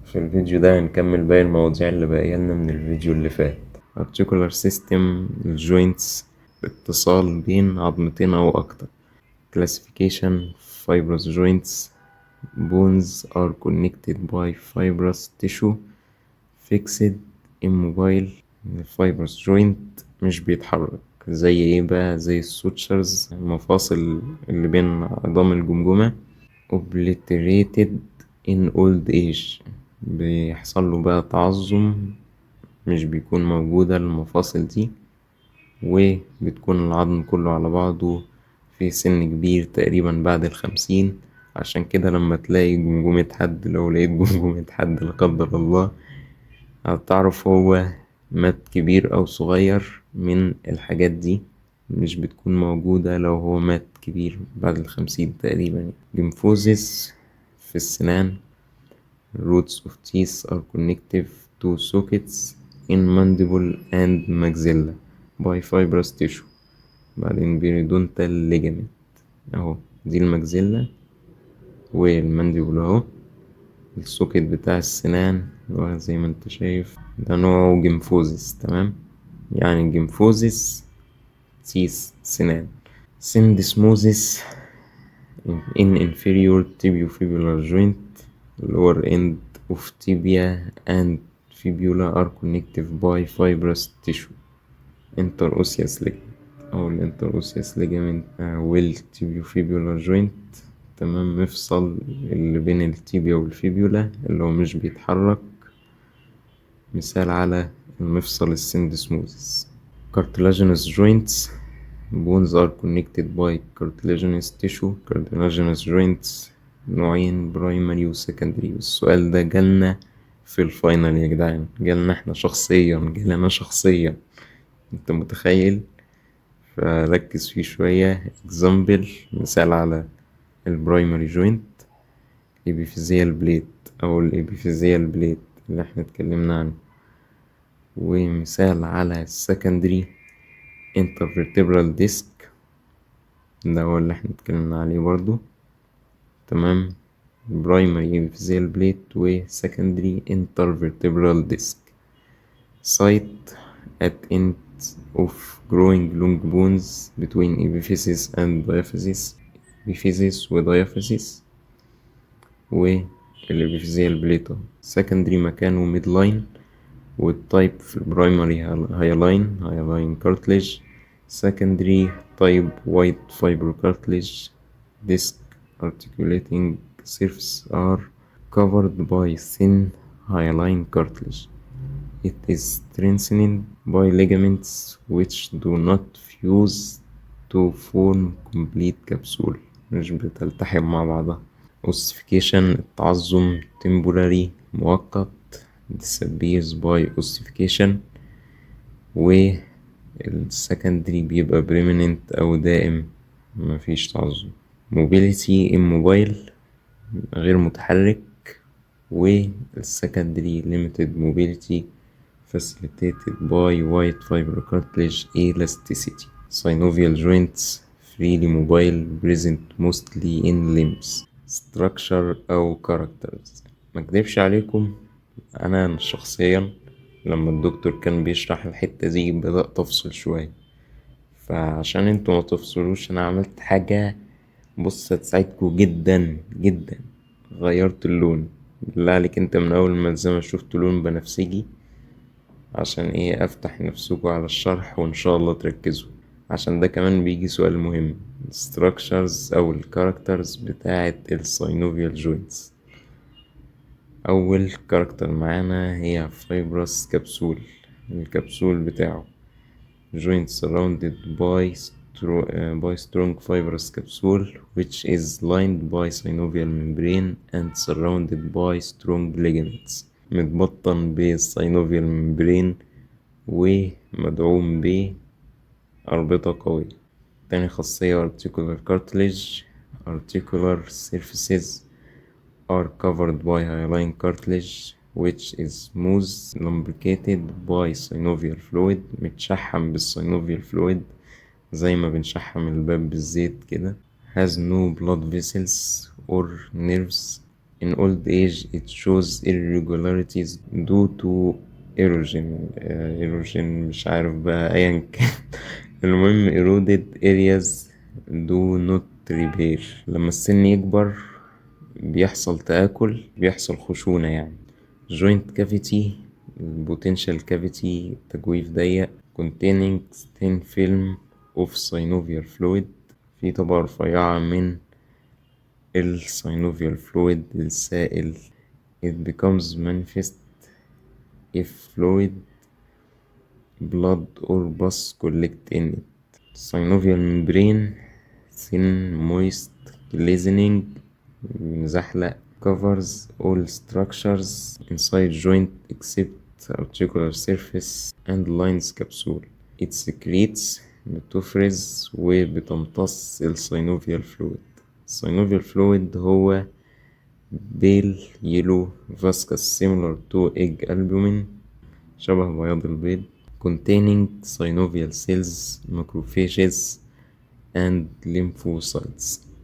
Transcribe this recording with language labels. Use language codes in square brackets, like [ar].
[ar] في الفيديو ده هنكمل باقي المواضيع اللي باقية لنا من الفيديو اللي فات. articular system الجوينتس اتصال بين عظمتين أو أكتر. [en] classification fibrous joints bones are connected by fibrous tissue fixed immobile. [ar] fibrous joint مش بيتحرك زي ايه بقى؟ زي السوتشرز المفاصل اللي بين عظام الجمجمة. [en] obliterated in old age [ar] بيحصل له بقى تعظم، مش بيكون موجودة المفاصل دي، وبتكون العظم كله على بعضه في سن كبير تقريبا بعد 50. عشان كده لما تلاقي جمجمة حد، لو لقيت جمجمة حد لا قدر الله، هتعرف هو مات كبير أو صغير من الحاجات دي. مش بتكون موجودة لو هو مات كبير بعد 50 تقريبا. جمفوزيس في السنان. [en] roots of teeth are connective to sockets in mandible and maxilla by fibrous tissue. [ar] بعدين periodontal ligament اهو، دي الماكسيلا والمانديبل اهو، السوكت بتاع السنان زي ما انت شايف ده نوعه جمفوزيس. تمام، يعني جمفوزيس تيس سنان. [en] syndesmosis in inferior tibiofibular joint lower end of tibia and fibula are connected by fibrous tissue interosseous ligament أو interosseous ligament والtibiofibular joint. [ar] تمام، مفصل اللي بين التيبيا والفيبيولا اللي هو مش بيتحرك، مثال على المفصل السندسموزيس. [en] cartilaginous joints bones are connected by cartilaginous tissue. cartilaginous joints نوعين، primary و secondary. [ar] السؤال ده جالنا في الفاينل يا جدعان، جالنا احنا شخصيا، جالنا شخصيا، انت متخيل؟ فركز فيه شوية. example مثال على البرايمري جوينت الابيفيزيال بليت او الابيفيزيال بليت اللي احنا اتكلمنا عنه، ومثال على السكندري intervertebral disc ده هو اللي احنا اتكلمنا عليه برضو. [en] تمام، primary epiphyseal plate و secondary intervertebral disc. site at end of growing long bones between epiphysis and diaphysis. epiphysis و diaphysis والابيفيزيال plate. [ar] secondary مكانه midline، والتايب في البرايمري هايلاين كارتليج. [en] secondary type white fiber cartilage. disc articulating surface are covered by thin hyaline cartilage. It is strengthened by ligaments which do not fuse to form complete capsule، [ar] مش بتلتحم مع بعضها. ossification التعظم temporary مؤقت disappears by ossification، والسكندري بيبقى permanent أو دائم مفيش تعظم. [en] mobility immobile [ar] غير متحرك، [en] والسكندري limited mobility facilitated by white fiber cartilage elasticity. synovial joints freely mobile present mostly in limbs. structure أو characters. [ar] مكدبش عليكم، أنا شخصيا لما الدكتور كان بيشرح الحتة دي بدأت أفصل شوية، فعشان انتوا ما تفصلوش أنا عملت حاجة بص هتساعدكوا جدا جدا. غيرت اللون. بالله عليك انت من أول ما الزمن شفت لون بنفسجي، عشان ايه؟ أفتح نفسكوا على الشرح وإن شاء الله تركزوا، عشان ده كمان بيجي سؤال مهم. structures أو الكاركترز بتاعة الساينوفيال joints. أول كاركتر معانا هي [en] fibrous capsule، الكبسول بتاعه joint surrounded by strong fibrous capsule which is lined by synovial membrane and surrounded by strong ligaments. [ar] متبطن بالsynovial membrane ومدعوم بأربطة قوية. تاني خاصية articular cartilage. [en] articular surfaces are covered by hyaline cartilage which is smooth lubricated by synovial fluid. [ar] متشحم بالsynovial fluid زي ما بنشحم الباب بالزيت كده. [en] has no blood vessels or nerves In old age it shows irregularities due to erosion. [ar] erosion مش عارف بقى أيا كان. [en] المهم eroded areas do not repair. [ar] لما السن يكبر بيحصل تآكل، بيحصل خشونة يعني. [en] joint cavity potential cavity تجويف ضيق containing thin film of synovial fluid، [ar] في طبقة رفيعة من السينوفيال فلويد السائل. [en] it becomes manifest if fluid blood or pus collect in it. synovial membrane thin moist glistening مزحلق covers all structures inside joint except articular surface and lines capsule. it secretes [ar] بتفرز وبتمتص السينوفيال فلويد. [en] السينوفيال فلويد هو pale yellow viscous similar to egg albumin [ar] شبه بياض البيض [en] containing synovial cells macrophages and lymphocytes.